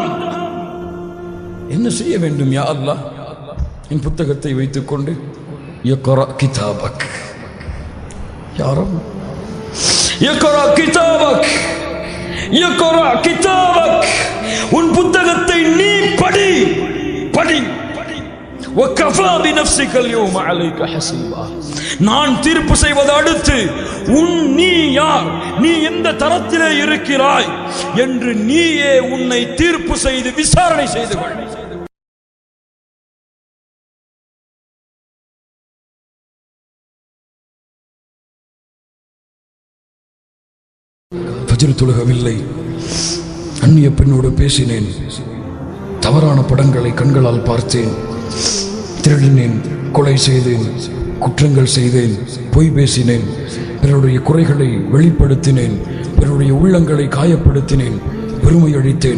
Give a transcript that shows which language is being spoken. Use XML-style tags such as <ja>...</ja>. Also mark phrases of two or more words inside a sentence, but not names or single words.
<ta>என்ன செய்ய வேண்டும்</ta> <ar>يا الله?</ar> <ta>என் புத்தகத்தை வைத்துக் கொண்டு</ta> <ar>اقرأ كتابك يا رب اقرأ كتابك اقرأ كتابك,</ar> <ta>உன் புத்தகத்தை நீ படி படி.</ta> <ar>وكفى بنفسك اليوم عليك حسيبا.</ar> <ta>நான் தீர்ப்பு செய்வது அடுத்து நீ யார், நீ எந்த தரத்திலே இருக்கிறாய் என்று நீயே உன்னை தீர்ப்பு செய்து விசாரணை செய்து கொள். ஃபஜ்ர் தொழுகவில்லை, அந்நிய பெண்ணோடு பேசினேன், தவறான படங்களை கண்களால் பார்த்தேன், திருடினேன், கொலை செய்தேன், குற்றங்கள் செய்தேன், பொய் பேசினேன், பிறருடைய குறைகளை வெளிப்படுத்தினேன், பிறருடைய உள்ளங்களை காயப்படுத்தினேன், பெருமை அழித்தேன்.</ta>